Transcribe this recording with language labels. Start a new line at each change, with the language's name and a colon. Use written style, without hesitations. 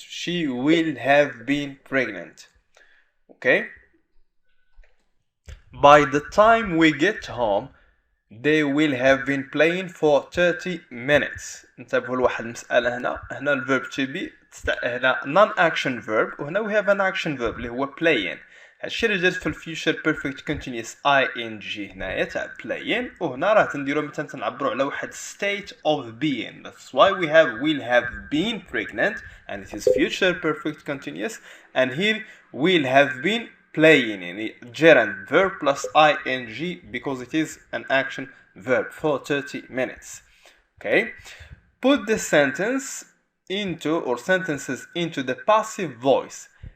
English: She will have been pregnant. Okay. By the time we get home, they will have been playing for 30 minutes.
Arabic: انتبهوا لواحد المسألة هنا الverb to be هنا non-action verb وهنا
English: we have an action verb
Arabic: اللي هو playing. هادشي اللي جات في future perfect continuous ing هنايا تاع playing وهنا راه تنديرو مثلا تنعبرو على واحد state of being.
English: That's why we will have been pregnant and it is future perfect continuous, and here will have been playing
Arabic: يعني
English: gerund verb plus ing because it is an action verb for 30 minutes. Okay, put the sentence into or sentences into the passive voice.